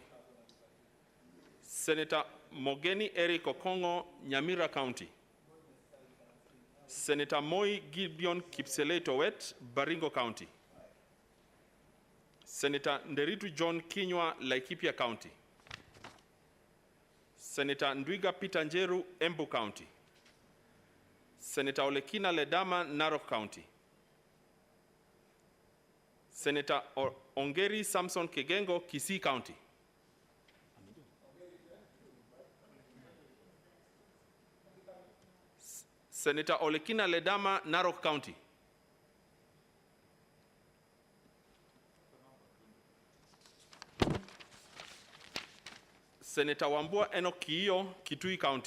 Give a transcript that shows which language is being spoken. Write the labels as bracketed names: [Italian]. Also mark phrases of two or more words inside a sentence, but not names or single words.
[English] Senator Mogeni Eric Okongo, Nyamira County. Senator Moi Gideon Kipsele Towet, Baringo County. Senator Nderitu John Kinywa, Laikipia County. Senator Ndwiga Peter Njeru, Embu County. Senator Olekina Ledama, Narok County. Senator Ongeri Samson Kegengo, Kisii County. Senator Olekina Ledama, Narok County. Senator Wambua Enoch Kiio, Kitui County.